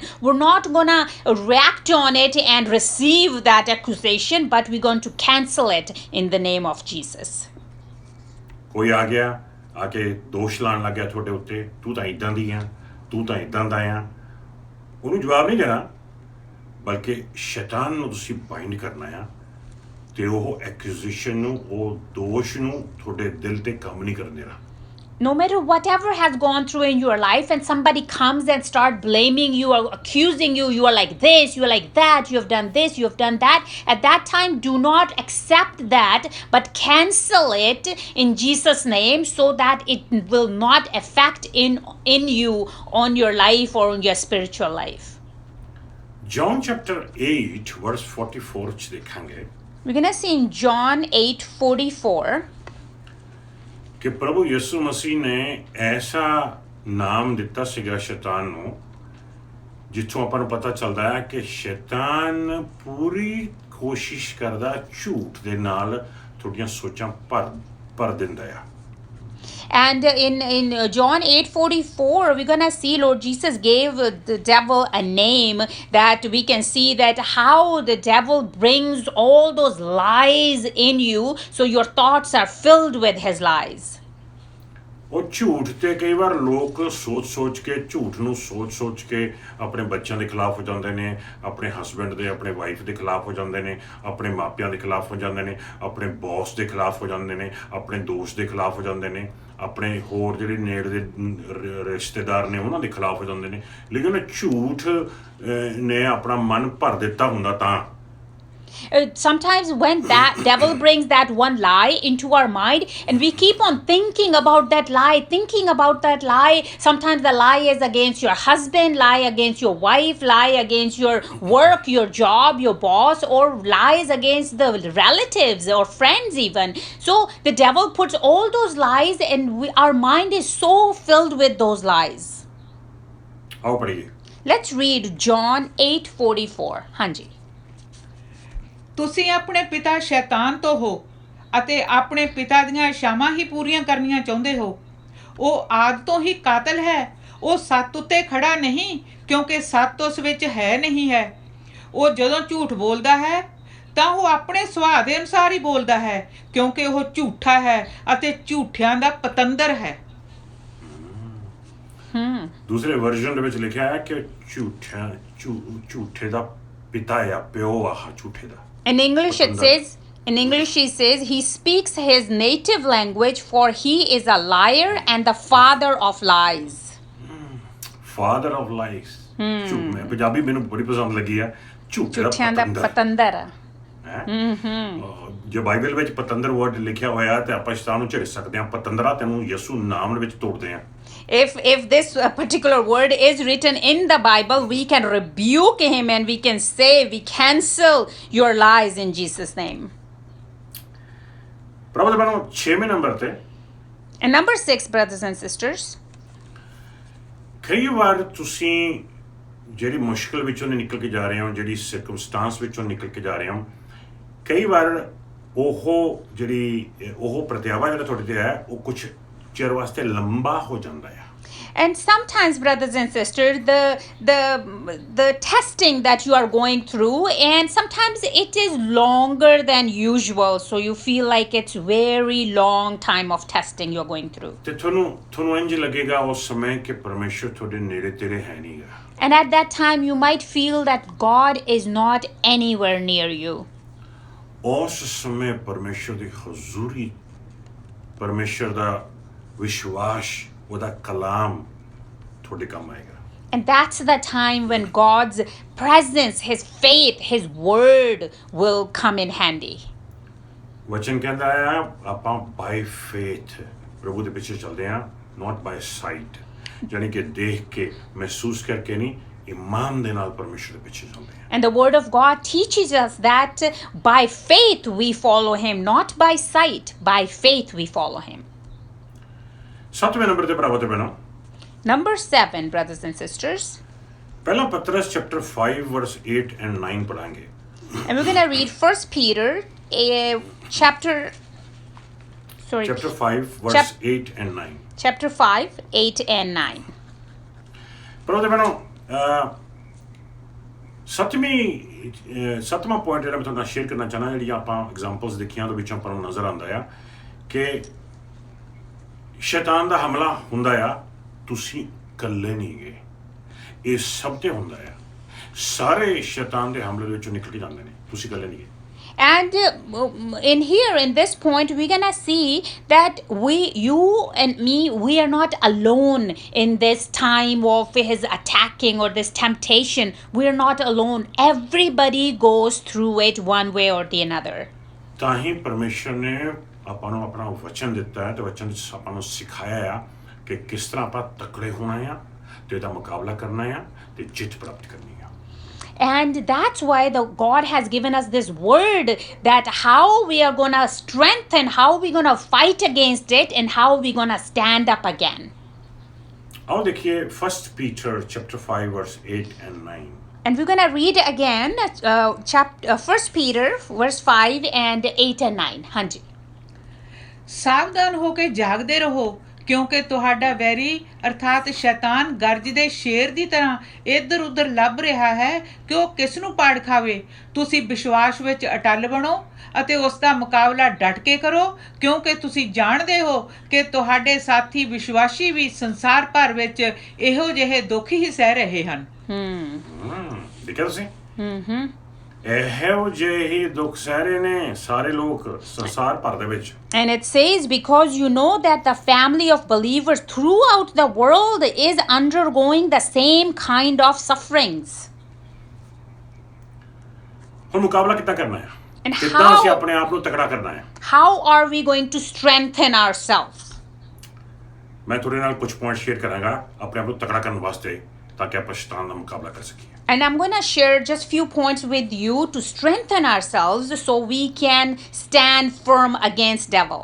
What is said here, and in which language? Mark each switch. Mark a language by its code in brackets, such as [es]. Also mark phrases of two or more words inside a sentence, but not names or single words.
[en] We're not gonna react on it and receive that accusation, but we're going to cancel it in the name of Jesus. [pa] ਕੋਈ ਆ ਗਿਆ, ਆ ਕੇ ਦੋਸ਼ ਲਾਉਣ ਲੱਗ ਗਿਆ ਤੁਹਾਡੇ ਉੱਤੇ, ਤੂੰ ਤਾਂ ਇਦਾਂ ਦੀ ਆ, ਤੂੰ ਤਾਂ ਇਦਾਂ ਦਾ ਆ, ਉਹਨੂੰ ਜਵਾਬ ਨਹੀਂ ਦੇਣਾ, ਬਲਕਿ ਸ਼ੈਤਾਨ ਨੂੰ ਤੁਸੀਂ ਬਾਈਂਡ ਕਰਨਾ ਆ ਤੇ ਉਹ ਐਕਿਊਜ਼ੇਸ਼ਨ ਨੂੰ, ਉਹ ਦੋਸ਼ ਨੂੰ ਤੁਹਾਡੇ ਦਿਲ ਤੇ ਕੰਮ ਨਹੀਂ ਕਰਨ ਦੇਣਾ। [en] No matter whatever has gone through in your life and somebody comes and start blaming you or accusing you, you are like this, you are like that, you have done this, you have done that, at that time do not accept that, but cancel it in Jesus' name so that it will not affect in you on your life or on your spiritual life. John chapter 8 verse 44 [pa] 'ਚ ਦੇਖਾਂਗੇ [en] We're going to see in John 8:44. [pa] ਕਿ ਪ੍ਰਭੂ ਯਿਸੂ ਮਸੀਹ ਨੇ ਐਸਾ ਨਾਮ ਦਿੱਤਾ ਸੀਗਾ ਸ਼ੈਤਾਨ ਨੂੰ, ਜਿੱਥੋਂ ਆਪਾਂ ਨੂੰ ਪਤਾ ਚੱਲਦਾ ਹੈ ਕਿ ਸ਼ੈਤਾਨ ਪੂਰੀ ਕੋਸ਼ਿਸ਼ ਕਰਦਾ ਝੂਠ ਦੇ ਨਾਲ ਤੁਹਾਡੀਆਂ ਸੋਚਾਂ ਭਰ ਦਿੰਦਾ ਆ। [en] And in John 8:44, we're going to see Lord Jesus gave the devil a name, that we can see that how the devil brings all those lies in you, so your thoughts are filled with his lies. [pa] ਉਹ ਝੂਠ ਤੇ ਕਈ ਵਾਰ ਲੋਕ ਸੋਚ ਕੇ ਆਪਣੇ ਬੱਚਿਆਂ ਦੇ ਖਿਲਾਫ ਹੋ ਜਾਂਦੇ ਨੇ, ਆਪਣੇ ਹਸਬੈਂਡ ਦੇ, ਆਪਣੇ ਵਾਈਫ ਦੇ ਖਿਲਾਫ ਹੋ ਜਾਂਦੇ ਨੇ, ਆਪਣੇ ਮਾਪਿਆਂ ਦੇ ਖਿਲਾਫ ਹੋ ਜਾਂਦੇ ਨੇ, ਆਪਣੇ ਬੌਸ ਦੇ ਖਿਲਾਫ ਹੋ ਜਾਂਦੇ ਨੇ, ਆਪਣੇ ਦੋਸਤ ਦੇ ਖਿਲਾਫ ਹੋ ਜਾਂਦੇ ਨੇ, ਆਪਣੇ ਹੋਰ ਜਿਹੜੇ ਨੇੜੇ ਦੇ ਰਿਸ਼ਤੇਦਾਰ ਨੇ ਉਹਨਾਂ ਦੇ ਖਿਲਾਫ ਹੋ ਜਾਂਦੇ ਨੇ। ਲੇਕਿਨ ਝੂਠ ਨੇ ਆਪਣਾ ਮਨ ਭਰ ਦਿੱਤਾ ਹੁੰਦਾ ਤਾਂ [en] Sometimes when that devil brings that one lie into our mind and we keep on thinking about that lie, sometimes the lie is against your husband, lie against your wife, lie against your work, your job, your boss, or lies against the relatives or friends even. So the devil puts all those lies and our mind is so filled with those lies. [pa] ਆਓ ਪੜ੍ਹੀਏ। [en] Let's read John 8:44. [pa] ਹਾਂਜੀ। ਤੁਸੀਂ ਆਪਣੇ ਪਿਤਾ ਸ਼ੈਤਾਨ ਤੋਂ ਹੋ ਅਤੇ ਆਪਣੇ ਪਿਤਾ ਦੀਆਂ ਇੱਛਾਵਾਂ ਹੀ ਪੂਰੀਆਂ ਕਰਨੀਆਂ ਚਾਹੁੰਦੇ ਹੋ। ਉਹ ਆਦਿ ਤੋਂ ਹੀ ਕਾਤਲ ਹੈ, ਉਹ ਸੱਤ ਉੱਤੇ ਖੜਾ ਨਹੀਂ, ਕਿਉਂਕਿ ਸੱਤ ਉਸ ਵਿੱਚ ਹੈ ਨਹੀਂ ਹੈ। ਉਹ ਜਦੋਂ ਝੂਠ ਬੋਲਦਾ ਹੈ ਤਾਂ ਉਹ ਆਪਣੇ ਸੁਭਾਅ ਦੇ ਅਨੁਸਾਰ ਹੀ ਬੋਲਦਾ ਹੈ, ਕਿਉਂਕਿ ਉਹ ਝੂਠਾ ਹੈ ਅਤੇ ਝੂਠਿਆਂ ਦਾ ਪਤੰਦਰ ਹੈ। ਦੂਸਰੇ ਵਰਜ਼ਨ ਦੇ ਵਿੱਚ ਲਿਖਿਆ ਹੈ ਕਿ ਝੂਠੇ ਦਾ ਪਿਤਾ ਆ, ਪਿਓ ਆ ਝੂਠੇ ਦਾ। [en] In English it says In English, he says, he speaks his native language, for he is a liar and the father of lies. father of lies [pa] ਝੂਠ ਮੈਂ ਪੰਜਾਬੀ ਮੈਨੂੰ ਬੜੀ ਪਸੰਦ ਲੱਗੀ ਆ ਝੂਠਿਆਂ ਦਾ ਪਤੰਦਰ। ਜੇ ਬਾਈਬਲ ਵਿੱਚ ਪਤੰਦਰ ਵਰਡ ਲਿਖਿਆ ਹੋਇਆ ਤੇ ਆਪਾਂ ਸ਼ੈਤਾਨ ਨੂੰ ਝਿੜਕ ਸਕਦੇ ਹਾਂ, ਪਤੰਦਰਾ ਤੈਨੂੰ ਯਿਸੂ ਨਾਮ ਦੇ ਵਿੱਚ ਤੋੜਦੇ ਹਾਂ। [en] If this particular word is written in the Bible, we can rebuke him and we can say, we cancel your lies in Jesus' name. [pa] ਪ੍ਰਭੂ ਦੇ ਬਨੋ 6ਵੇਂ ਨੰਬਰ ਤੇ [en] And number 6, brothers and sisters, [pa] ਕਈ ਵਾਰ ਤੁਸੀਂ ਜਿਹੜੀ ਮੁਸ਼ਕਲ ਵਿੱਚੋਂ ਨਿਕਲ ਕੇ ਜਾ ਰਹੇ ਹੋ, ਜਿਹੜੀ ਸਰਕਮਸਟੈਂਸ ਵਿੱਚੋਂ ਨਿਕਲ ਕੇ ਜਾ ਰਹੇ ਹੋ, ਕਈ ਵਾਰ ਉਹ ਪ੍ਰਤਿਆਵਾ ਜਿਹੜਾ ਤੁਹਾਡੇ ਤੇ ਹੈ ਉਹ ਕੁਝ ਚਿਰ ਵਾਸਤੇ ਲੰਬਾ ਹੋ ਜਾਂਦਾ ਹੈ। [en] and sometimes, brothers and sisters, the testing that you are going through, and sometimes it is longer than usual, so you feel like it's very long time of testing you're going through. [pa] ਤੇ ਤੁਹਾਨੂੰ ਇੰਜ ਲੱਗੇਗਾ ਉਸ ਸਮੇਂ ਕਿ ਪਰਮੇਸ਼ਰ ਤੁਹਾਡੇ ਨੇੜੇ ਤੇਰੇ ਹੈ ਨਹੀਂਗਾ। [en] And at that time, you might feel that God is not anywhere near you. [pa] ਉਸ ਸਮੇਂ ਪਰਮੇਸ਼ਰ ਦੀ ਹਜ਼ੂਰੀ, ਪਰਮੇਸ਼ਰ ਦਾ ਵਿਸ਼ਵਾਸ, ਉਹਦਾ ਕਲਾਮ ਤੁਹਾਡੇ ਕੰਮ ਆਏਗਾ। [en] And that's the time when God's presence, his faith, his word will come in handy. [pa] ਵਚਨ ਕਹਿੰਦਾ ਆ ਆਪਾਂ [en] by faith [pa] ਪ੍ਰਭੂ ਦੇ ਪਿੱਛੇ ਚੱਲਦੇ ਹਾਂ, [en] not by sight, [pa] ਯਾਨੀ ਕਿ ਦੇਖ ਕੇ ਮਹਿਸੂਸ ਕਰਕੇ ਨਹੀਂ, ਇਮਾਨ ਦੇ ਨਾਲ ਪਰਮੇਸ਼ਰ ਦੇ ਪਿੱਛੇ ਚੱਲਦੇ ਹਾਂ। [en] And the word of God teaches us that by faith we follow him, not by sight. By faith we follow him. [pa] 7ਵੇਂ ਨੰਬਰ ਤੇ ਭਰਾਵੋ ਤੇ ਭੈਣੋ, [en] Number 7, brothers and sisters, [pa] ਪਹਿਲਾ ਪਤਰਸ [en] chapter 5 verse 8 and 9 [pa] ਪੜਾਂਗੇ। [en] and we're going to read 1 Peter chapter 5 verse 8 and 9। chapter 5, 8 and 9. [pa] ਭਰਾਵੋ ਤੇ ਭੈਣੋ, ਸੱਤਵਾਂ ਪੁਆਇੰਟ ਜਿਹੜਾ ਮੈਂ ਤੁਹਾਡੇ ਨਾਲ ਸ਼ੇਅਰ ਕਰਨਾ ਚਾਹੁੰਦਾ, ਜਿਹੜੀਆਂ ਆਪਾਂ ਐਗਜ਼ਾਮਪਲਸ ਦੇਖੀਆਂ ਉਹਦੇ ਵਿੱਚੋਂ ਆਪਾਂ ਨੂੰ ਨਜ਼ਰ ਆਉਂਦਾ ਆ ਕਿ ਸ਼ੈਤਾਨ ਦਾ ਹਮਲਾ ਹੁੰਦਾ ਆ, ਤੁਸੀਂ ਇਕੱਲੇ ਨਹੀਂ ਗਏ, ਇਹ ਸਭ ਤੇ ਹੁੰਦਾ ਆ, ਸਾਰੇ ਸ਼ੈਤਾਨ ਦੇ ਹਮਲੇ ਦੇ ਵਿੱਚੋਂ ਨਿਕਲ ਕੇ ਜਾਂਦੇ ਨੇ, ਤੁਸੀਂ ਇਕੱਲੇ ਨਹੀਂ ਗਏ। [en] And in this point, we're gonna see that you and me, we are not alone in this time of his attacking or this temptation. We are not alone. Everybody goes through it one way or the another. [pa] ਤਾਂ ਹੀ ਪਰਮੇਸ਼ਰ ਨੇ ਆਪਾਂ ਨੂੰ ਆਪਣਾ ਵਚਨ ਦਿੱਤਾ ਹੈ ਤੇ ਵਚਨ ਵਿੱਚ ਆਪਾਂ ਨੂੰ ਸਿਖਾਇਆ ਆ ਕਿ ਕਿਸ ਤਰ੍ਹਾਂ ਆਪਾਂ ਤਕੜੇ ਹੋਣਾ ਆ ਤੇ ਇਹਦਾ ਮੁਕਾਬਲਾ ਕਰਨਾ ਆ ਤੇ ਜਿੱਤ ਪ੍ਰਾਪਤ ਕਰਨੀ ਆ। [en] And that's why God has given us this word, that how we are going to strengthen, how we're going to fight against it, and how we're going to stand up again. [pa] ਆਓ ਦੇਖੀਏ [en] 1 Peter chapter 5 verse 8 and 9। And we're going to read again 1 Peter verse 5 and 8 and 9. [pa] ਹਾਂਜੀ। ਸਾਵਧਾਨ ਹੋ ਕੇ ਜਾਗਦੇ ਰਹੋ, ਕਿਉਂਕਿ ਤੁਹਾਡਾ ਵੈਰੀ ਅਰਥਾਤ ਸ਼ੈਤਾਨ ਗਰਜਦੇ ਸ਼ੇਰ ਦੀ ਤਰ੍ਹਾਂ ਇੱਧਰ ਉੱਧਰ ਲੱਭ ਰਿਹਾ ਹੈ ਕਿ ਉਹ ਕਿਸ ਨੂੰ ਪਾੜ ਖਾਵੇ। ਤੁਸੀਂ ਵਿਸ਼ਵਾਸ ਵਿੱਚ ਅਟੱਲ ਬਣੋ ਅਤੇ ਉਸ ਦਾ ਮੁਕਾਬਲਾ ਡਟ ਕੇ ਕਰੋ, ਕਿਉਂਕਿ ਤੁਸੀਂ ਜਾਣਦੇ ਹੋ ਕਿ ਤੁਹਾਡੇ ਸਾਥੀ ਵਿਸ਼ਵਾਸੀ ਵੀ ਸੰਸਾਰ ਭਰ ਵਿੱਚ ਇਹੋ ਜਿਹੇ ਦੁੱਖ ਹੀ ਸਹਿ ਰਹੇ ਹਨ। ਦੇਖਿਆ ਤੁਸੀਂ? ਇਹੋ ਜਿਹੇ ਦੁੱਖ ਸਹਿ ਰਹੇ ਨੇ ਸਾਰੇ ਲੋਕ ਸੰਸਾਰ ਭਰ ਦੇ ਵਿੱਚ। [en] And it says, because you know that the family of believers throughout the world is undergoing the same kind of sufferings. [pa] ਹੁਣ ਮੁਕਾਬਲਾ ਕਿੱਦਾਂ ਕਰਨਾ ਹੈ? [en] And [pa] ਕਿੱਦਾਂ ਅਸੀਂ ਆਪਣੇ ਆਪ ਨੂੰ ਤਕੜਾ ਕਰਨਾ ਹੈ? [en] How are we going to strengthen ourselves? [pa] ਮੈਂ ਤੁਹਾਡੇ ਨਾਲ ਕੁਝ ਪੁਆਇੰਟ ਸ਼ੇਅਰ ਕਰਾਂਗਾ ਆਪਣੇ ਆਪ ਨੂੰ ਤਕੜਾ ਕਰਨ ਵਾਸਤੇ, ਤਾਂ ਕਿ ਆਪਾਂ ਸ਼ੈਤਾਨ ਦਾ ਮੁਕਾਬਲਾ ਕਰ ਸਕੀਏ। [en] And I'm going to share just few points with you to strengthen ourselves so we can stand firm against devil.